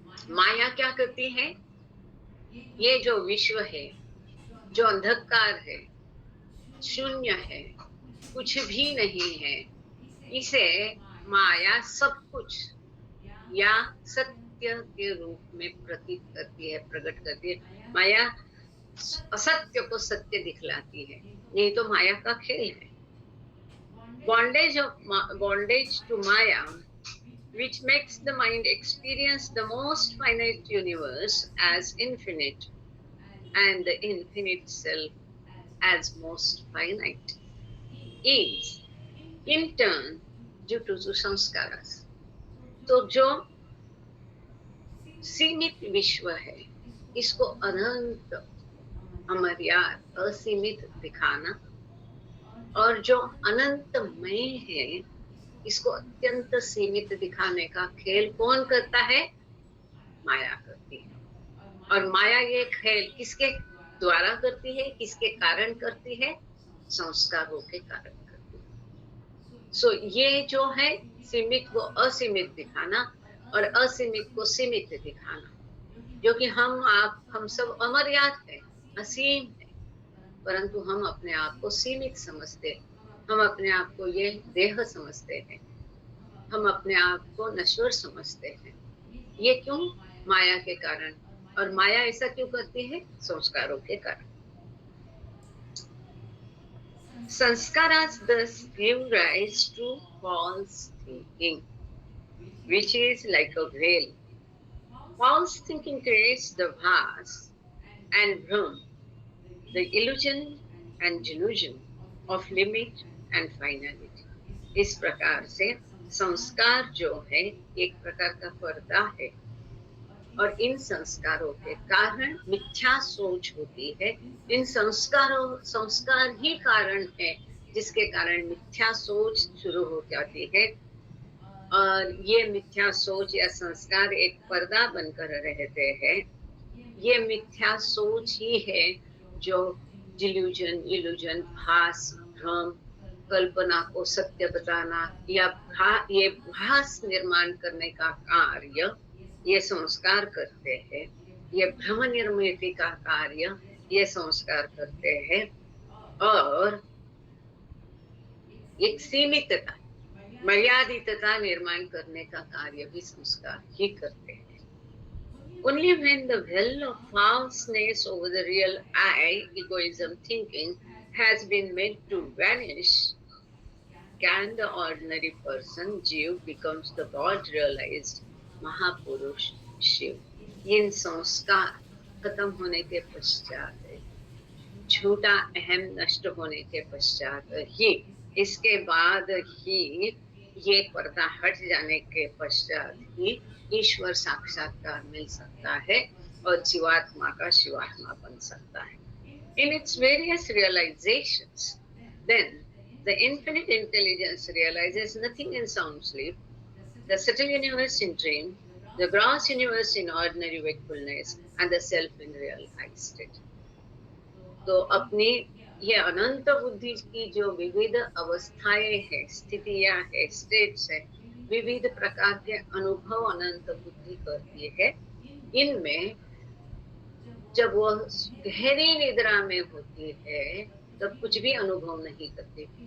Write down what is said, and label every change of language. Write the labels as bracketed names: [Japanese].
[Hindi] माया क्या करती है? ये जो विश्व है, जो अंधकार है, शून्य है, कुछ भी नहीं है, इसे माया सब कुछ या सत्य के रूप में प्रतीत करती है, प्रकट करती है। माया असत्य को सत्य दिखलाती है, नहीं तो माया का खेल है। [English] Bondage to maya which makes the mind experience the most finite universe as infinite and the infinite self as most finite, is in turn due to samskaras. [Hindi] तो जो सीमित विश्व है, इसको अनंत, अमर्याद, असीमित दिखाना, और जो अनंतमय है इसको अत्यंत सीमित दिखाने का खेल कौन करता है? माया करती है। और माया ये खेल किसके द्वारा करती है, किसके कारण करती है? संस्कारों के कारण करती है। सो ये जो है सीमित को असीमित दिखाना और असीमित को सीमित दिखाना, जो कि हम सब अमर्याद है, असीम है, परंतु हम अपने आप को सीमित समझते हैं, हम अपने आप को ये देह समझते हैं, हम अपने आप को नश्वर समझते हैं। ये क्यों? माया के कारण। और माया ऐसा क्यों करती है? संस्कारों के कारण। [English] Sanskaras thus give rise to false thinking, which is like a veil. False thinking creates the bhas and bhram, the illusion and delusion of limit and finality. [Hindi] इस प्रकार से संस्कार जो है एक प्रकार का पर्दा है, और इन संस्कारों के कारण मिथ्या सोच होती है। इन संस्कार ही कारण है जिसके कारण मिथ्या सोच शुरू हो जाती है, और ये मिथ्या सोच या संस्कार एक पर्दा बनकर रहते हैं। ये मिथ्या सोच ही है जो डिल्यूजन, इल्यूजन, भास, भ्रम, कल्पना को सत्य बताना या ये भास निर्माण करने का कार्य ये संस्कार करते हैं। ये भ्रम निर्मिति का कार्य ये संस्कार करते हैं, और एक सीमितता, मर्यादितता निर्माण करने का कार्य भी संस्कार ही करते हैं। [English] Only when the veil of falseness over the real I, egoism thinking, has been made to vanish, can the ordinary person, Jiv, becomes the God-realized Mahapurush Shiv. [Hindi] इन संस्कार खत्म होने के पश्चात, झूठा अहम नष्ट होने के पश्चात ही, इसके बाद ही, ये पर्दा हट जाने के पश्चात ही ईश्वर साक्षात्कार मिल सकता है और जीवात्मा का शिवात्मा बन सकता है। [English] In its various realizations, then the infinite intelligence realizes nothing in sound sleep, the subtle universe in dream, the gross universe in ordinary wakefulness, and the self in real high state. [Hindi] तो अपनी ये अनंत बुद्धि की जो विविध अवस्थाएं हैं, स्थितियां है, स्टेट्स है, विविध प्रकार के अनुभव अनंत बुद्धि करती है। इनमें जब वो गहरी निद्रा में होती है तब कुछ भी अनुभव नहीं करती।